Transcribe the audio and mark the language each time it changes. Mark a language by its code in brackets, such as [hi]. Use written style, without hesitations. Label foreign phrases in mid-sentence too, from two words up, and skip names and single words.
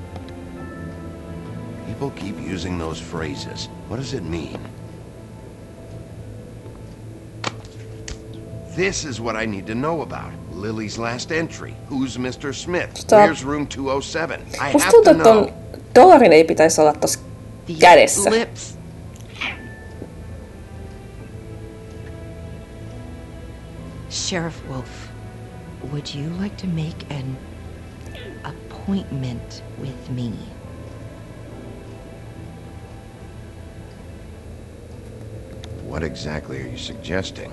[en] People keep using those phrases. What does it mean? This is what I need to know about. Lily's last entry. Who's Mr. Smith? Stop. Where's room 207? I [fi] Musta [en] have [fi] tuntuu, [en] to [fi] että [en] know. [fi] ton dollarin ei pitäisi olla tossa kädessä. [en] Lips. Sheriff Wolf, would you like to make an appointment with me? What exactly are you suggesting?